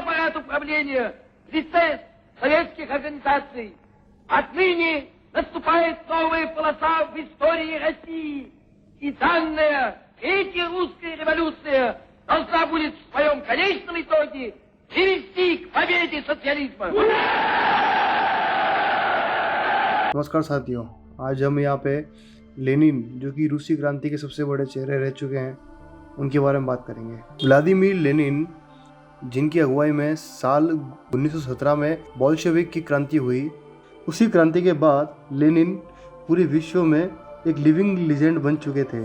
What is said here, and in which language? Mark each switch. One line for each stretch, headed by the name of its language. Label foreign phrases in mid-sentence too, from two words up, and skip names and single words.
Russian: аппарат управления в лице советских организаций. Отныне наступает новая полоса в истории России, и данная Третья русская революция должна будет в своем конечном итоге привести к победе социализма.
Hindi: नमस्कार साथियों, आज हम यहाँ पे लेनिन जो कि रूसी क्रांति के सबसे बड़े चेहरे रह चुके हैं उनके बारे में बात करेंगे। व्लादिमीर लेनिन, जिनकी अगुवाई में साल 1917 में बोल्शेविक की क्रांति हुई, उसी क्रांति के बाद लेनिन पूरे विश्व में एक
English: living legend
Hindi: बन चुके थे।